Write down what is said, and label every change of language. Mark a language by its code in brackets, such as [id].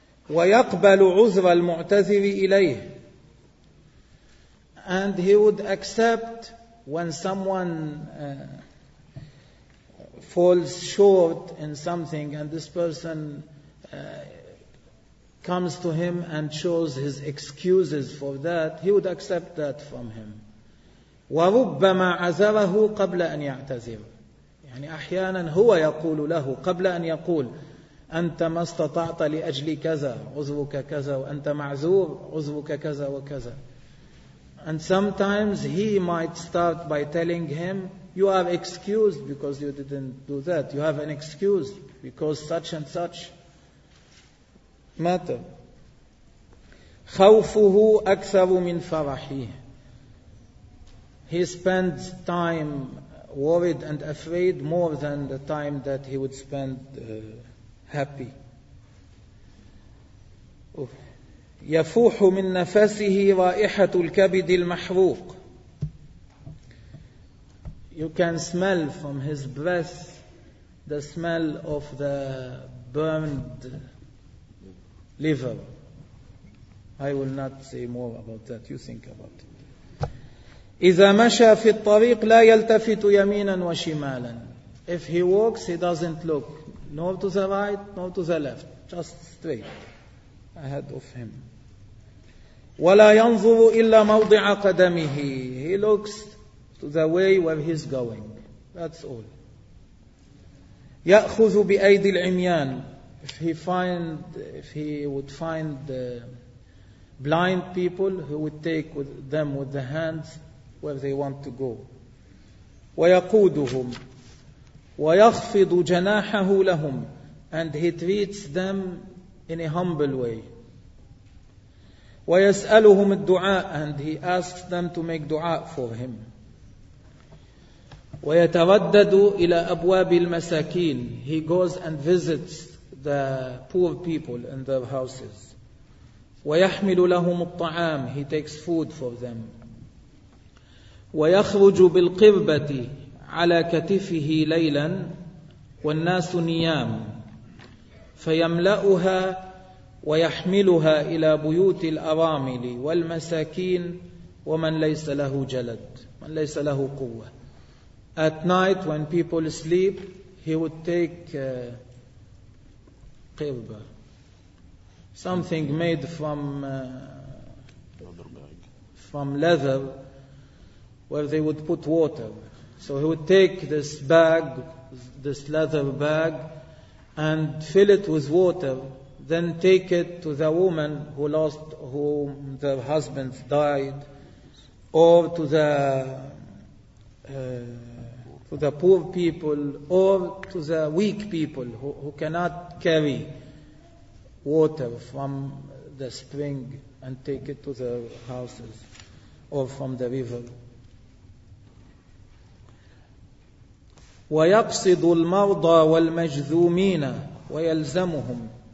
[ar] ويقبل عذر المعتذر إليه, [en] and he would accept when someone falls short in something, and this person comes to him and shows his excuses for that, he would accept that from him. [ar] وربما عزره قبل أن يعتذر. يعني أحيانا هو يقول له قبل أن يقول: أنت ما استطعت لأجل كذا، عذرك كذا، وأنت معذور، عذرك كذا وكذا. [en] And sometimes he might start by telling him, you are excused because you didn't do that. You have an excuse because such and such matter. [ar] خوفه أكثر من فرحه. [en] He spends time worried and afraid more than the time that he would spend happy. [ar] يفوح من نفسه رائحة الكبد المحروق. [en] You can smell from his breath the smell of the burned liver. I will not say more about that. You think about it. [ar] إذا مشى في الطريق لا يلتفت يمينا وشمالا. [en] If he walks, he doesn't look nor to the right nor to the left. Just straight ahead of him. [ar] ولا ينظر إلا موضع قدمه. [en] He looks to the way where he's going. That's all. [ar] يأخذ بأيدي العميان. [en] If he would find blind people, he would take with them with the hands where they want to go. [ar] ويقودهم ويخفض جناحه لهم. [en] And he treats them in a humble way. [ar] ويسألهم الدعاء. [en] And he asks them to make دعاء for him. [ar] ويتردد إلى أبواب المساكين. [en] He goes and visits the poor people in their houses. [ar] ويحمل لهم الطعام. [en] He takes food for them. [ar] ويخرج بالقربة على كتفه ليلا والناس نيام. فيملأها ويحملها إلى بيوت الأرامل والمساكين ومن ليس له جلد. من ليس له قوة. [en] At night when people sleep, he would take قربة. Something made from leather where they would put water. So he would take this bag, this leather bag, and fill it with water. Then take it to the woman whom their husband died, or to the poor people, or to the weak people who cannot carry water from the spring and take it to their houses or from the river. [ar] ويقصد المرضى والمجذومين ويلزمهم.